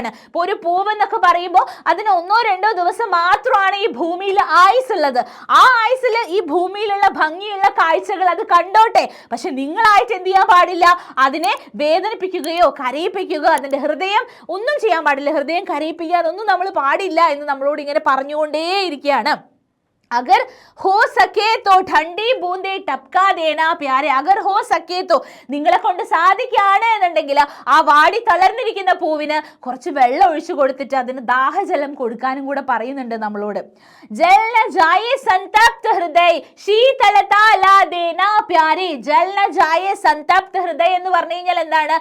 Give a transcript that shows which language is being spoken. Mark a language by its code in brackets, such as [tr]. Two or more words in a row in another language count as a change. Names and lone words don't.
[ml] ഇപ്പൊ ഒരു പൂവ് എന്നൊക്കെ പറയുമ്പോൾ അതിന് 1-2 ദിവസം മാത്രമാണ് ഈ ഭൂമിയിൽ ആയുസുള്ളത്. ആ ആയുസിൽ ഈ ഭൂമിയിലുള്ള ഭംഗിയുള്ള കാഴ്ചകൾ അത് കണ്ടോട്ടെ, പക്ഷെ നിങ്ങളായിട്ട് എന്ത് ചെയ്യാൻ പാടില്ല, അതിനെ വേദനിപ്പിക്കുകയോ കരയിപ്പിക്കുകയോ, അതിന്റെ ഹൃദയം ഒന്നും ചെയ്യാൻ പാടില്ല, ഹൃദയം കരയിപ്പിക്കുക അതൊന്നും നമ്മൾ പാടില്ല എന്ന് നമ്മളോട് ഇങ്ങനെ പറഞ്ഞുകൊണ്ടേയിരിക്കുകയാണ്. [hi] अगर हो सके तो ठंडी बूंदे टपका देना प्यारे, अगर हो सके तो, [ml] നിങ്ങളെ കൊണ്ട് സാധിക്കുകയാണ് എന്നുണ്ടെങ്കിൽ ആ വാടി തളർന്നിരിക്കുന്ന പൂവിന് കുറച്ച് വെള്ളം ഒഴിച്ചു കൊടുത്തിട്ട് അതിന് ദാഹജലം കൊടുക്കാനും കൂടെ പറയുന്നുണ്ട് നമ്മളോട്. [hi] जल न जाए संतप्त हृदय शीतलता ला देना प्यारे, जल न जाए संतप्त हृदय [ml] എന്ന് പറഞ്ഞു കഴിഞ്ഞാൽ എന്താണ്?